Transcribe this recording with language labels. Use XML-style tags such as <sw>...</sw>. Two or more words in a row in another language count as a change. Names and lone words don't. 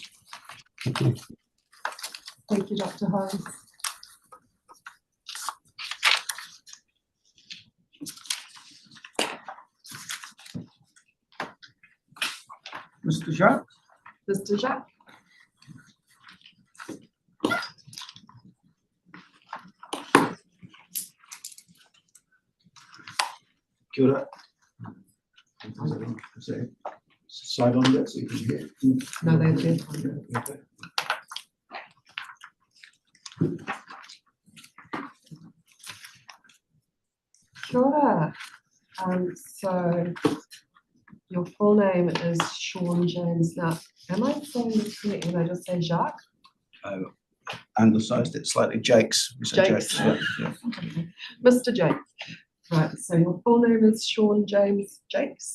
<en>Thank you. Thank you, Dr. Holmes. Mr. Jacques. Mr. Jacques.</en> <mi>Kia ora.</mi> <en>Slide on that so you can hear. No, they did. Okay.</en> <mi>Kia ora.</mi> <en>So your full name is Sean James. Now, am I saying this correctly when I just say Jacques? Anglicised it slightly. Jakes. We say Jakes. Yeah, yeah. Okay. Mr. Jakes. Right, so your full name is Sean James Jakes.</en>